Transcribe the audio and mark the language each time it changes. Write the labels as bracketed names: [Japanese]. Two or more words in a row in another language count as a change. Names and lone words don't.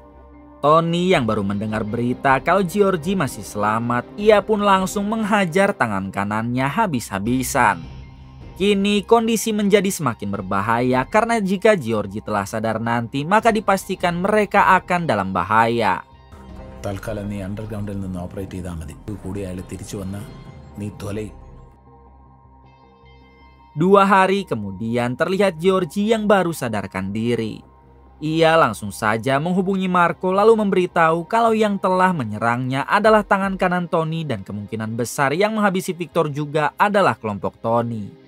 [Indonesian] Tony yang baru mendengar berita kalau Giorgi masih selamat, ia pun langsung menghajar tangan kanannya habis-habisan. Kini kondisi menjadi semakin berbahaya karena jika Giorgi telah sadar nanti maka dipastikan mereka akan dalam bahaya. [Malayalam] തൽക്കാലം നീ അണ്ടർഗ്രൗണ്ടിൽ നിന്ന് ഓപ്പറേറ്റ് ചെയ്താൽ മതി. കൂടി അയാൾ തിരിച്ചു വന്നാൽ നീ തൊലയും. [Indonesian] 2 hari kemudian terlihat Giorgi yang baru sadarkan diri. Ia langsung saja menghubungi Marco lalu memberitahu kalau yang telah menyerangnya adalah tangan kanan Tony dan kemungkinan besar yang menghabisi Victor juga adalah kelompok Tony.